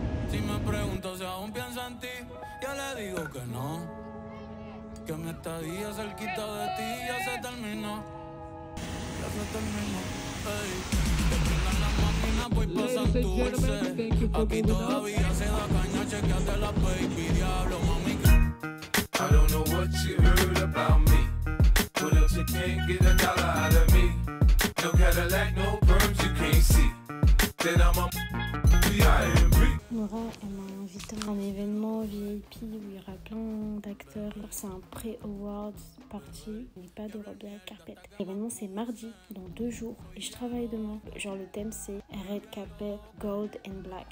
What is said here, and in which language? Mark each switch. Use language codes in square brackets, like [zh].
[es] Si me pregunto si aún pienso en ti, yo le digo que no, que mi estadía cerquita de ti ya se terminó, que prendan las máquinas voy pa' Santurce, aquí todavía se da caña, chequeate la baby, diablo mami. [en] I don't know what you heard about me, but if you can't get a dollar out of me, no Cadillac, no perms, you can't see, then I'm a [fr] Nora, elle m'a invité à un événement VIP où il y aura plein d'acteurs. C'est un pré-awards party, il n'y a pas de robe de la carpette. L'événement c'est mardi, dans 2 jours, et je travaille demain. Genre le thème c'est Red Carpet, Gold and Black.